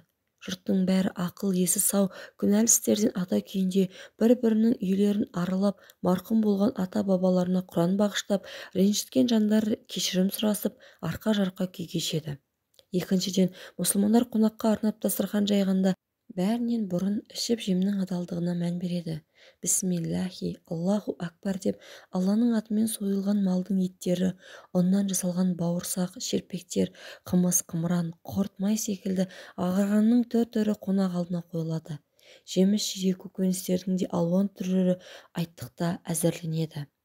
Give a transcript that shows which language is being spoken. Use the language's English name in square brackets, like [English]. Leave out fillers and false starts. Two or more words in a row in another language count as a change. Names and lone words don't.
[Kazakh] Жұрттың бәрі ақыл есі сау күнәлі істерден ата күйінде бір-бірінің үйлерін аралап, марқұм болған ата-бабаларына Құран бағыштап, ренжіткен жандар кешірім сұрасып, арқа-жарқа күй кешеді. Екіншіден, мұсылмандар қонаққа арнап дастархан жайғанда бәрінен бұрын ішіп-жемнің адалдығына мән береді. [Arabic] بسم الله الله أكبر [Kazakh] деп Алланың атымен сойылған малдың еттері, ұннан жасалған бауырсақ, шерпектер, қымыз, қымыран, құрт, май секілді ағарғанның түр-түрі қонақ алдына қойылады. Жеміс-жидек көкөністердің де алуан түрлері айттықта әзірленеді.